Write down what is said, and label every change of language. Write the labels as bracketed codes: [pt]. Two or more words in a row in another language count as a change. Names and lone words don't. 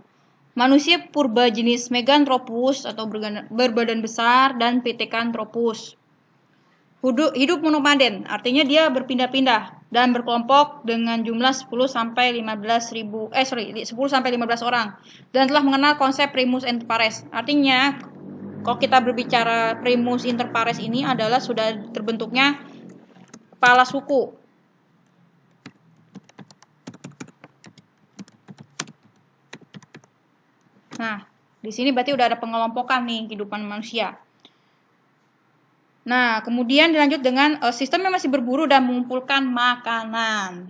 [id] Manusia purba jenis Meganthropus atau berbadan besar dan Pithecanthropus. Hidup monomaden, artinya dia berpindah-pindah dan berkelompok dengan jumlah 10 sampai 15 orang, dan telah mengenal konsep [la] primus inter pares. [id] Artinya, kalau kita berbicara [la] primus inter pares [id] ini adalah sudah terbentuknya kepala suku. Nah, di sini berarti udah ada pengelompokan nih kehidupan manusia. Nah, kemudian dilanjut dengan sistemnya masih berburu dan mengumpulkan makanan.